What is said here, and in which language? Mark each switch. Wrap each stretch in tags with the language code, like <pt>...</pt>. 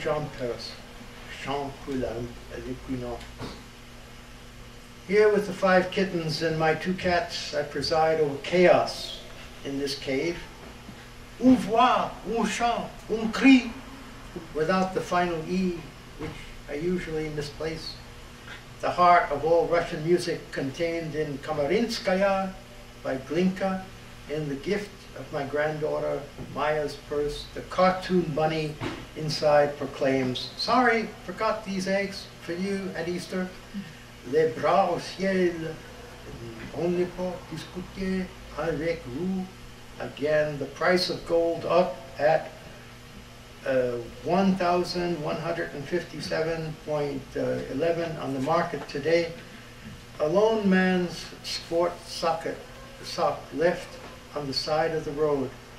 <fr>John Paris, chant pour l'âme à l'équinoxe.</fr> <en>Here with the 5 kittens and my 2 cats, I preside over chaos in this cave.</en> <fr>Un voix, un chant, un cri,</fr> <en>without the final E, which I usually misplace. The heart of all Russian music contained in Kamarinskaya by Glinka, in the gift of my granddaughter Maya's purse. The cartoon bunny inside proclaims, sorry, forgot these eggs for you at Easter.</en> <fr>Les bras au ciel, on ne peut discuter avec vous.</fr> <en>Again, the price of gold up at 1,157.11 on the market today. A lone man's sport sock left on the side of the road.</en>